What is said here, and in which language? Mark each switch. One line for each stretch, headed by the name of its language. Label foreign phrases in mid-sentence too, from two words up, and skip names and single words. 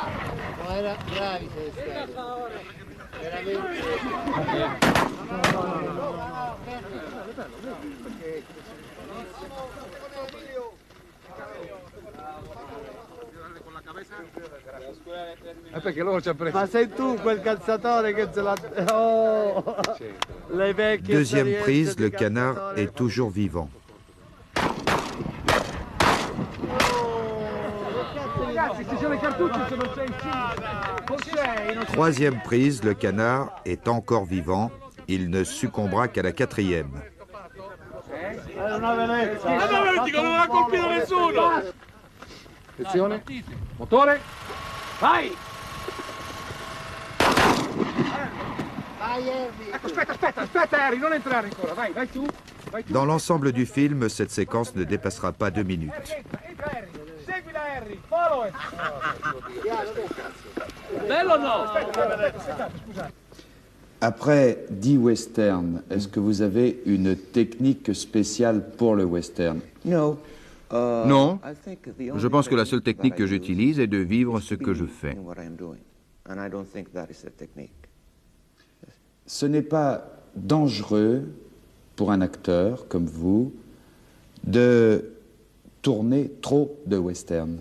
Italian: No, era bravi sei stati. Veramente. Perché loro ci hanno preso. Ma sei tu quel calzatore che ce l'ha... Oh. Les vecchie
French: Deuxième
Italian: esperienze
French: prise,
Italian: di
French: le canard
Italian: calzatore.
French: est toujours vivant.
Italian: Ragazzi, ci sono i cartucci se non c'è il C.
French: Troisième prise, le canard est encore vivant. Il ne succombera qu'à la quatrième.
Italian: È una velezza. Non ha colpito nessuno. Attenzione. Motore. Vai. Vai Harry. Ecco, aspetta Harry, non entrare ancora. Vai tu.
French: Dans l'ensemble du film, cette séquence ne dépassera pas 2 minutes.
Italian: Entra Harry. Seguila Harry.
English: Follow it.
Italian: Bello o no? Aspetta, scusate.
French: Après 10 westerns, est-ce que vous avez une technique spéciale pour le western? Non. Je pense que la seule technique que j'utilise est de vivre ce que je fais. Ce n'est pas dangereux pour un acteur comme vous de tourner trop de westerns.